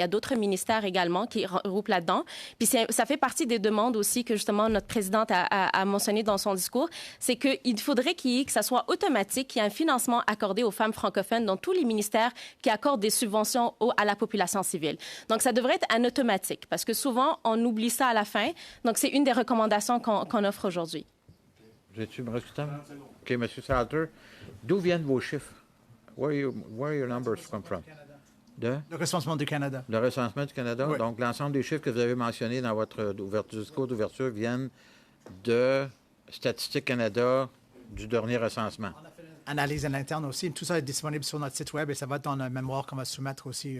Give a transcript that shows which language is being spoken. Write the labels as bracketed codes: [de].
[fr] Il y a d'autres ministères également qui regroupent là-dedans. Puis ça fait partie des demandes aussi que justement notre présidente a mentionné dans son discours, c'est qu'il faudrait que ça soit automatique, qu'il y ait un financement accordé aux femmes francophones dans tous les ministères qui accordent des subventions à la population civile. Donc ça devrait être un automatique parce que souvent on oublie ça à la fin. Donc c'est une des recommandations qu'on offre aujourd'hui. J'ai-tu me reste du temps? OK, M. Salter, d'où viennent vos chiffres? [en] Where your numbers come from? [fr] Le recensement du Canada. Le recensement du Canada? Oui. Donc, l'ensemble des chiffres que vous avez mentionnés dans votre discours d'ouverture viennent de Statistique Canada du dernier recensement. On a fait une analyse à l'interne aussi. Tout ça est disponible sur notre site Web et ça va être dans le mémoire qu'on va soumettre aussi.